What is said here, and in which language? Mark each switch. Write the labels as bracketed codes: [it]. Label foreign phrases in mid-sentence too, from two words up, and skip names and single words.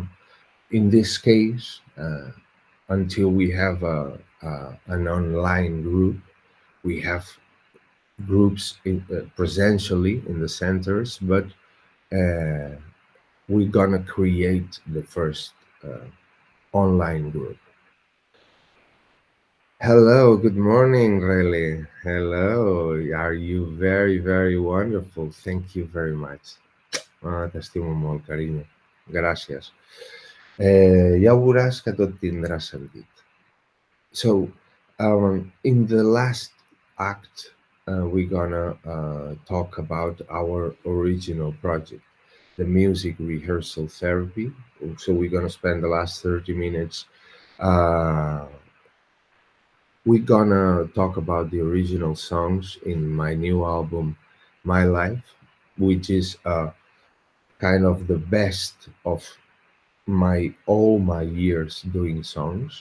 [en] In this case, until we have an online group, we have groups presentially in the centers, but uh, we're gonna create the first online group. Hello, good morning, Rele. Hello, are you very, very wonderful? Thank you very much. [ca] T'estimo molt, carinyo. Gràcies. Ja veuràs que tot tindrà sentit. [en] So, in the last act, we're gonna talk about our original project, the music rehearsal therapy. So, we're gonna spend the last 30 minutes. Uh, we're gonna talk about the original songs in my new album, My Life, which is kind of the best of my all my years doing songs.